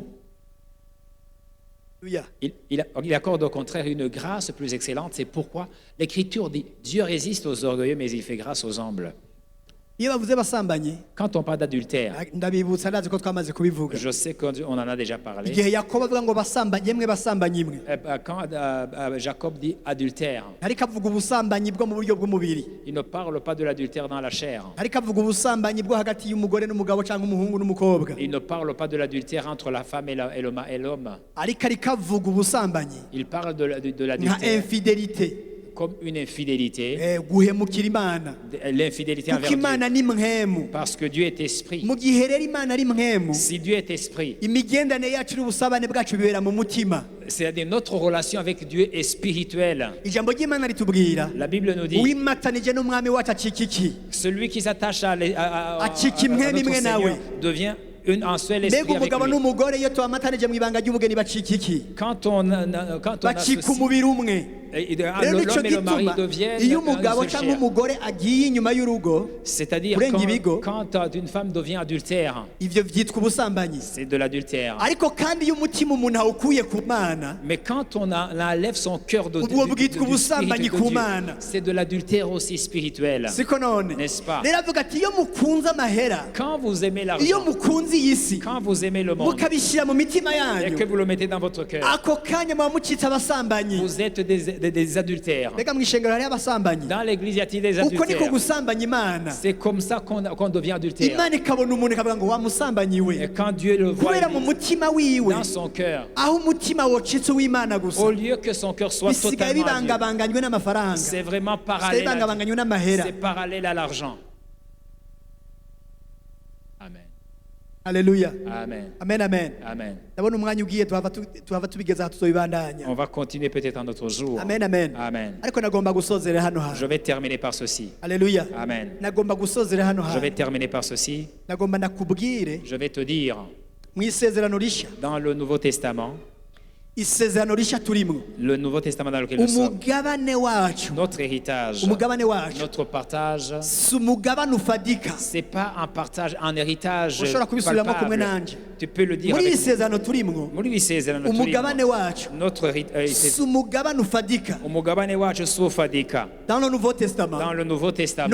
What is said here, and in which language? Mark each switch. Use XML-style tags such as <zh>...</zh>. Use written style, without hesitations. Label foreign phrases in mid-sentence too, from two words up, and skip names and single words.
<fr>Alléluia. Il accorde au contraire une grâce plus excellente. C'est pourquoi l'Écriture dit Dieu résiste aux orgueilleux, mais il fait grâce aux humbles.</fr> <rn>iyo bavuze basambanyi</rn> <fr>Quand on parle d'adultère,</fr> <rn>ndabibutsa ndazi ko twamaze kubivuga</rn> <fr>je sais qu'on en a déjà parlé.</fr> <rn>igihe yakobo avuga ngo basambanyi yemwe basambanyi imwe</rn> <fr>Quand Jacob dit adultère,</fr> <rn>ariko avuga ubusambanyi bwo mu buryo bw'umubiri</rn> <fr>il ne parle pas de l'adultère dans la chair.</fr> <rn>ariko avuga ubusambanyi bwo hagati y'umugore n'umugabo cyangwa umuhungu n'umukobwa</rn> <fr>Il ne parle pas de l'adultère entre la femme et l'homme.</fr> <rn>ariko avuga ubusambanyi</rn> <fr>Il parle de</fr> <rn>nka</rn> <fr>l'adultère infidélité comme une infidélité,</fr> <rn>guhemukira imana</rn> <fr>l'infidélité</fr> <rn>kuko</rn> <fr>envers Dieu.</fr> <rn>imana ni mwemu</rn> <fr>Parce que Dieu est esprit.</fr> <rn>mu gihe rero imana ari mwemu</rn> <fr>Si Dieu est esprit,</fr> <rn>imigendanire yacu n'ubusabane bwacu bibera mu mutima</rn> <fr>c'est-à-dire notre relation avec Dieu est spirituelle.</fr> <rn>ijambo ry'imana ritubwira</rn> <fr>La Bible nous dit,</fr> <rn>uwimatanije n'umwami wacu acika iki</rn> <fr>celui qui s'attache à</fr> <rn>Acika imwe</rn> <fr>notre</fr> <rn>n'imwe nawe.</rn> <fr>Seigneur devient un seul</fr> <rn>mbega</rn> <fr>esprit avec</fr> <rn>umugabo</rn> <fr>lui.</fr> <rn>n'umugore iyo tubamatanije mu ibanga ry'ubugeni bacika iki?</rn> <fr>Quand on</fr> <rn>Bacika</rn> <fr>associe,</fr> <rn>umubiri umwe. Rero nico</rn> <fr>l'homme et le mari</fr> <rn>gituma</rn> <fr>deviennent</fr> <rn>iyo</rn> <fr>un</fr> <rn>umugabo</rn> <fr>seul</fr> <rn>cyangwa</rn> <fr>chair.</fr> <rn>umugore agiye inyuma y'urugo,</rn> <fr>C'est-à-dire</fr> <rn>kurenga ibigo,</rn> <fr>quand une femme devient adultère,</fr> <rn>ivyo vyitwa ubusambanyi.</rn> <fr>c'est de l'adultère.</fr> <rn>Ariko kandi iyo umutima umuntu awukuye ku Mana,</rn> <fr>Mais quand on enlève son cœur</fr> <rn>ubwo bwitwa ubusambanyi ku Mana.</rn> <fr>c'est de l'adultère aussi spirituel.</fr> <rn>siko none.</rn> <fr>N'est-ce pas?</fr> <rn>Rero avuga ati iyo mukunze amahera,</rn> <fr>Quand vous aimez</fr> <rn>iyo</rn> <fr>l'argent,</fr> <rn>mukunze iyi si,</rn> <fr>quand vous aimez le monde,</fr> <rn>mukabishyira mu mitima</rn> <fr>et que</fr> <rn>yanyu,</rn> <fr>vous le mettez dans votre cœur,</fr> <rn>ako kanya muba mucitse abasambanyi.</rn> <fr>vous êtes des adultères.</fr> <rn>Mbega mu ishengero hariho abasambanyi.</rn> <fr>Dans l'église, y a-t-il des</fr> <rn>Uko niko</rn> <fr>adultères?</fr> <rn>gusambanya Imana.</rn> <fr>C'est comme ça qu'on devient adultère.</fr> <rn>Imana ikabona umuntu ikavuga ngo wa musambanyi</rn> <fr>Et</fr> <rn>we,</rn> <fr>quand Dieu le voit</fr> <rn>kubera mu mutima wiwe,</rn> <fr>dans son cœur,</fr> <rn>aho umutima wocitse w'Imana gusa,</rn> <fr>au lieu que son cœur soit</fr> <rn>bisigaye</rn> <fr>totalement à Dieu,</fr> <rn>bibangabanganywe n'amafaranga,</rn> <fr>c'est vraiment</fr> <rn>bisigaye</rn> <fr>parallèle à Dieu.</fr> <rn>bibangabanganywe n'amahera.</rn> <fr>C'est parallèle à l'argent.</fr> <rn>Amen. Haleluya. Amen. Amen, amen. Amen. Ndabona umwanya ugiye tuhava tubigeza aha tuzobibandanya.</rn> <fr>On va continuer peut-être un autre jour.</fr> <rn>Amen, amen. Amen. Ariko nagomba gusozera hano</rn> <fr>Je</fr> <rn>hantu.</rn> <fr>vais terminer par ceci.</fr> <rn>Haleluya. Amen. Nagomba gusozera hano</rn> <fr>Je vais</fr> <rn>hantu.</rn> <fr>terminer par ceci.</fr> <rn>Nagomba nakubwire</rn> <fr>Je vais te dire,</fr> <rn>mu isezerano rishya,</rn> <fr>dans le Nouveau Testament,</fr> <rn>isezerano rishya turimo,</rn> <fr>le Nouveau Testament dans lequel nous sommes,</fr> <rn>umugabane wacu,</rn> <fr>notre héritage,</fr> <rn>umugabane wacu</rn> <fr>notre partage,</fr> <rn>si umugabane ufadika.</rn> <fr>c'est pas un partage, un héritage</fr> <rn>Ushobora kubisubiramo kumwe</rn> <fr>palpable.</fr> <rn>nanje.</rn> <fr>Tu peux le dire</fr> <rn>Muri</rn> <fr>avec</fr> <rn>iri sezerano turimo, muri iri sezerano umugabane turimo, wacu</rn> <fr>notre</fr> <rn>si umugabane ufadika. umugabane wacu si ufadika.</rn> <fr>Dans le Nouveau Dans Testament, le Nouveau Testament,</fr>